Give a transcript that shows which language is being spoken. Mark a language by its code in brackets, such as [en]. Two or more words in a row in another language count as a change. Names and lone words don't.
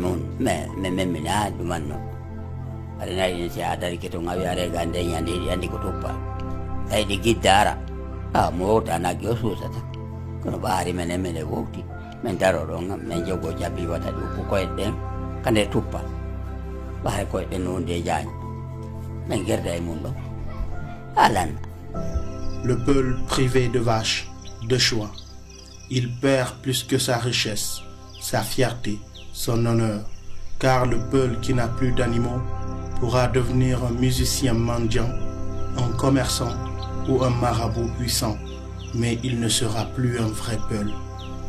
[ff] mun memine ha ɗumanno aɗa nayi si a dari keto ngawi are gande yandi ko tuppa tawi ɗi giddara mo wowta nagge o suusata kono ɓaari men emene wowti min daro ɗon min jogo jabbi wata ɗi uppu koyɗe ɗen kande tuppa ɓaare koyɗe ɗen no hunde jaañi min gerda e mum ɗon alan. [fr] Le Peul privé de vaches, de choix, il perd plus que sa richesse, sa fierté, son honneur, car le Peul qui n'a plus d'animaux pourra devenir un musicien mendiant, un commerçant ou un marabout puissant, mais il ne sera plus un vrai Peul.